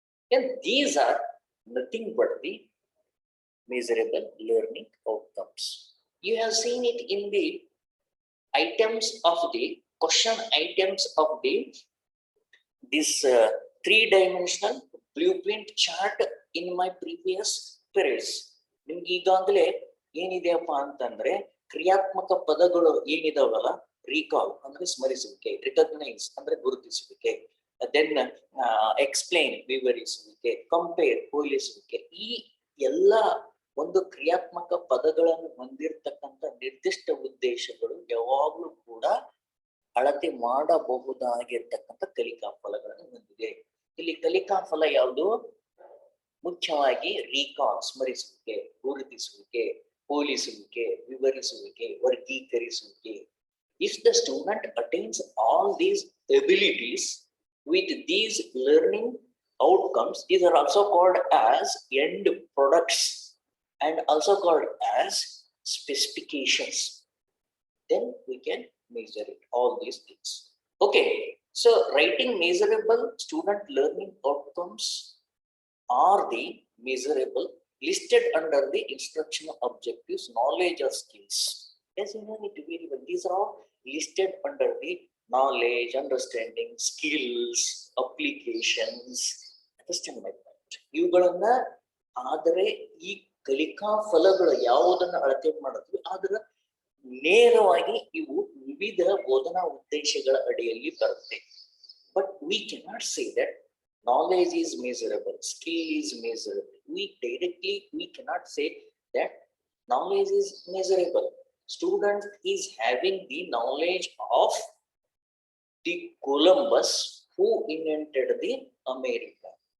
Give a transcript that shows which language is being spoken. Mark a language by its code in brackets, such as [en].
[en] And these are nothing but the measurable learning outcomes. You have seen it in the items of the question items of the this three-dimensional blueprint chart in my previous periods. [kn] ನಿಮ್ಗೆ ಈಗಾಗಲೇ ಏನಿದೆಯಪ್ಪ ಅಂತಂದ್ರೆ ಕ್ರಿಯಾತ್ಮಕ ಪದಗಳು ಏನಿದಾವಲ್ಲ, recall ಅಂದ್ರೆ ಸ್ಮರಿಸುವಿಕೆ, recognise ಅಂದ್ರೆ ಗುರುತಿಸುವಿಕೆ, [en] then explain [kn] ವಿವರಿಸುವಿಕೆ, compare ಹೋಲಿಸುವಿಕೆ, ಈ ಎಲ್ಲ ಒಂದು ಕ್ರಿಯಾತ್ಮಕ ಪದಗಳನ್ನು ಹೊಂದಿರತಕ್ಕಂಥ ನಿರ್ದಿಷ್ಟ ಉದ್ದೇಶಗಳು ಯಾವಾಗಲೂ ಕೂಡ ಅಳತೆ ಮಾಡಬಹುದಾಗಿರ್ತಕ್ಕಂಥ ಕಲಿಕಾ ಫಲಗಳನ್ನು ಹೊಂದಿದೆ. ಇಲ್ಲಿ ಕಲಿಕಾ ಫಲ ಯಾವುದು? ಮುಖ್ಯವಾಗಿ ರೀಕಾಲ್ ಸ್ಮರಿಸುವಿಕೆ, ಗುರುತಿಸುವಿಕೆ, ಹೋಲಿಸುವಿಕೆ, ವಿವರಿಸುವಿಕೆ, ವರ್ಗೀಕರಿಸುವಿಕೆ. [en] If the student attains all these abilities with these learning outcomes, these are also called as end products and also called as specifications. Then we can measure it, all these things. Okay, so writing measurable student learning outcomes are the measurable listed under the instructional objectives, knowledge or skills. As you know it very well, these are all listed under the knowledge, understanding, skills, applications. Understand my point? [kn] ಇವುಗಳನ್ನ ಆದರೆ ಈ ಕಲಿಕಾ ಫಲಗಳು ಯಾವುದನ್ನು ಅಳತೆ ಮಾಡುತ್ತವೆ ಅದರ ನೇರವಾಗಿ ಇವು ವಿವಿಧ ಬೋಧನಾ ಉದ್ದೇಶಗಳ ಅಡಿಯಲ್ಲಿ ಬರುತ್ತೆ. [en] But we cannot say that knowledge is measurable, skill is measurable. We cannot say that knowledge is measurable. Student is having the knowledge of the Columbus who invented the America.